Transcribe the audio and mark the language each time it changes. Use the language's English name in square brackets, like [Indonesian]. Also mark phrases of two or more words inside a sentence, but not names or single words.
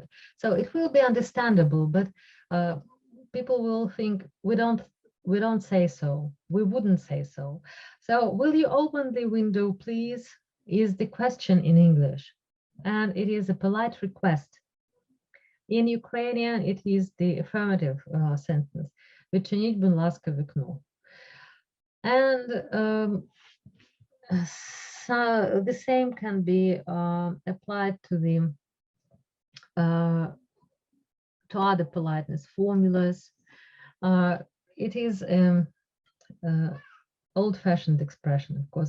[English] So it will be understandable, but people will think we don't say so. We wouldn't say so. So will you open the window, please? Is the question in English, and it is a polite request. In Ukrainian, it is the affirmative sentence. [Ukrainian] Відчиніть, будь ласка, вікно. [English] And so the same can be applied to other politeness formulas. It is old-fashioned expression, of course.